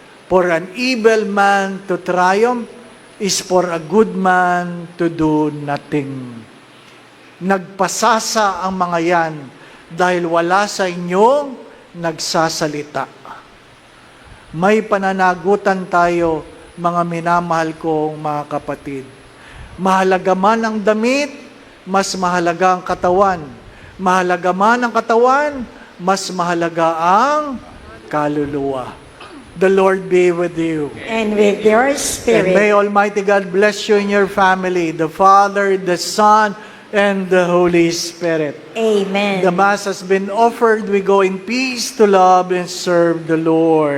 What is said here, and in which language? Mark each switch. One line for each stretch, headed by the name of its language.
English: For an evil man to triumph is for a good man to do nothing.
Filipino: Nagpasasa ang mga yan dahil wala sa inyong nagsasalita. May pananagutan tayo, mga minamahal kong mga kapatid. Mahalaga man ang damit, mas mahalaga ang katawan. Mahalaga man ang katawan, mas mahalaga ang kaluluwa.
English: The Lord be with you. And with your And spirit. may Almighty God bless you and your family, the Father, the Son, and the Holy Spirit. Amen. The Mass has been offered. We go in peace to love and serve the Lord.